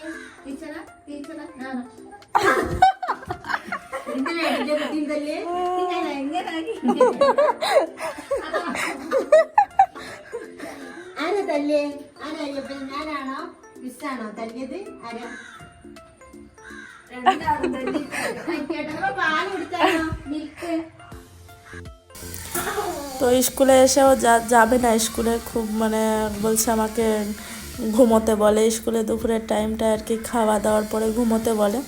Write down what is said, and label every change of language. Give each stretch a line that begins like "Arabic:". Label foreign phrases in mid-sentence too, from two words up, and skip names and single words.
Malayalam: ടീച്ചറാ ഞാനോ? തല്ലേ ആരാ തല്ലേ? ആരാ അയ്യപ്പൻ? ഞാനാണോ മിസ്സാണോ തല്ലിയത്? ആരാ?
Bangla: তো স্কুলে এসেও যাবে না স্কুলে, খুব মানে বলছে আমাকে ঘুমোতে বলে। স্কুলে দুপুরের টাইমটা আর কি, খাওয়া দাওয়ার পরে ঘুমোতে বলে।